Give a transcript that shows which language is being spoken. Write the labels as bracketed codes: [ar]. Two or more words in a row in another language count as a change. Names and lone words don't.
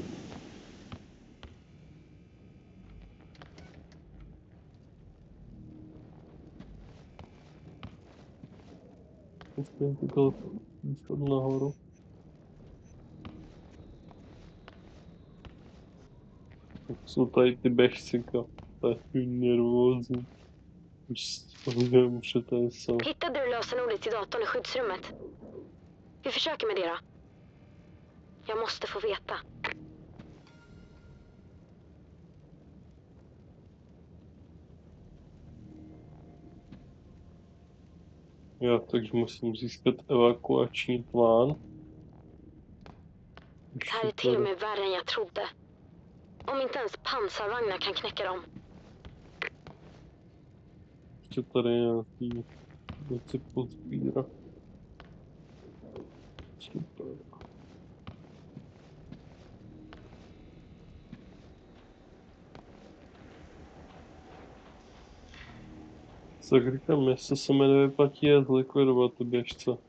[cs] Tyto východ nahoru. Tak jsou tady ty běžci, takový nervózní. Už vím, že tady jsou. [sv] Hittade du lösenordet till datorn i skyddsrummet? Vi försöker med det då. Jag måste få veta. [cs] Jo, takže musím získat evakuační plán. [sv] Det här är till och med värre än jag trodde. Om inte ens pansarvagnar kan knäcka dem. [cs] Ještě tady nějaký věci pozbírat. Super. Tak říkám, jestli se mi nevyplatí je zlikvidovat ty běžce.